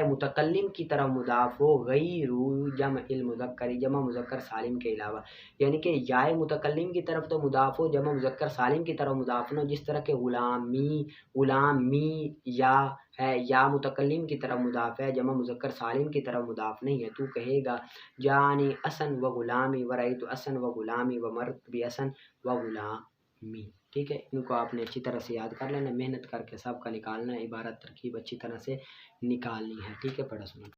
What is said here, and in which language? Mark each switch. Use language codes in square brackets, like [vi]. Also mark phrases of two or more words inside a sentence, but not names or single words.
[ur] متکلم کی طرف مضاف ہو غیر جمع المذکر، جمع مذکر سالم کے علاوہ، یعنی کہ یائے متکلم کی طرف تو مضاف ہو، جمع مذکر سالم کی طرف مضاف نہ ہو، جس طرح کہ غلامی، غلامی یا ہے، یا متکلم کی طرف مضاف ہے، جمع مذکر سالم کی طرف مضاف نہیں ہے، تو کہے گا [ar] جانی اسن و غلامی و رأیت اسن و غلامی و مرت بی اسن و غلامی، [ur] ٹھیک ہے، ان کو آپ نے اچھی طرح سے یاد کر لینا، محنت کر کے سب کا نکالنا ہے، عبارت ترکیب اچھی طرح سے نکالنی ہے، ٹھیک ہے، پڑھا سنا۔